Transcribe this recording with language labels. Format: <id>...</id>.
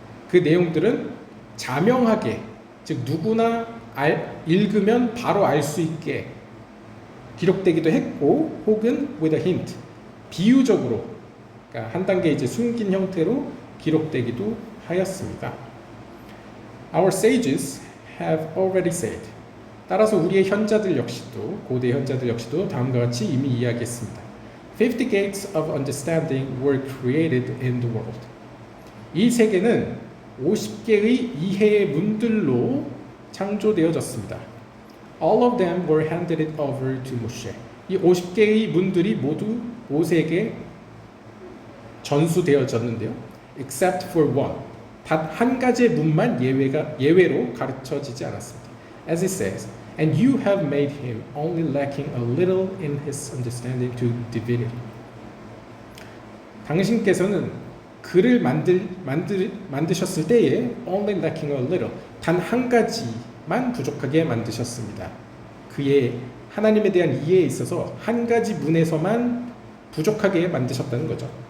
<ko>그 내용들은 자명하게, 즉 누구나 읽으면 바로 알 수 있게 기록되기도 했고 혹은</ko> <en>with a hint,</en> <ko>비유적으로, 그러니까 한 단계 이제 숨긴 형태로 기록되기도 하였습니다.</ko> <en>Our sages have already said.</en> <ko>따라서 우리의 현자들 역시도 고대 현자들 역시도 다음과 같이 이미 이야기했습니다.</ko> <en>50 gates of understanding were created in the world.</en> <ko>이 세계는 50개의 이해의 문들로 창조되어졌습니다.</ko> <en>All of them were handed over to Moshe.</en> <ko>이 50개의 문들이 모두 모세에게 전수되어졌는데요.</ko> <en>Except for one.</en> <ko>단 한 가지의 문만 예외로 가르쳐지지 않았습니다.</ko> <en>As it says, and you have made him only lacking a little in his understanding to divinity.</en> <ko>당신께서는 그를 만드셨을 때에</ko> <en>only lacking a little,</en> <ko>단 한 가지만 부족하게 만드셨습니다. 그의 하나님에 대한 이해에 있어서 한 가지 문에서만 부족하게 만드셨다는 거죠.</ko>